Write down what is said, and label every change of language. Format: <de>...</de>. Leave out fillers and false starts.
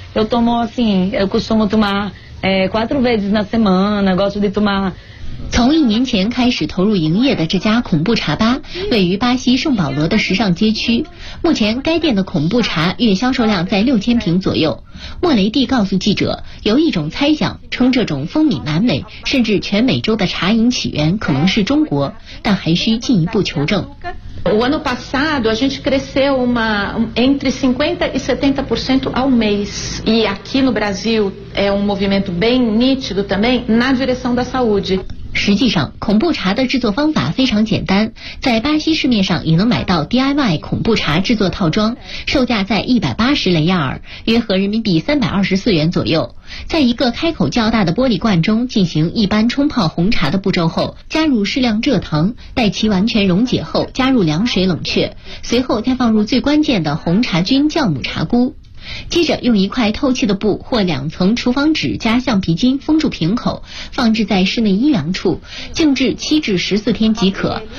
<pt>Eu tomo assim, eu costumo tomar quatro vezes na semana. Gosto de tomar.</pt> <zh>从一年前开始投入营业的这家恐怖茶吧位于巴西圣保罗的时尚街区，目前该店的恐怖茶月销售量在6000瓶左右。莫雷蒂告诉记者，有一种猜想称这种风靡南美甚至全美洲的茶饮起源可能是中国，但还需进一步求证。</zh> <pt>O ano passado a gente cresceu entre 50% e 70% ao mês. E aqui no Brasil é movimento bem nítido também na direção da saúde.</pt> <zh>实际上恐怖茶的制作方法非常简单，在巴西市面上也能买到 DIY 恐怖茶制作套装，售价在180雷亚尔约合人民币324元左右。在一个开口较大的玻璃罐中进行一般冲泡红茶的步骤后，加入适量蔗糖，待其完全溶解后加入凉水冷却，随后再放入最关键的红茶菌酵母茶菇，接着用一块透气的布或两层厨房纸加橡皮筋封住瓶口，放置在室内阴凉处，静置7至14天即可。</zh>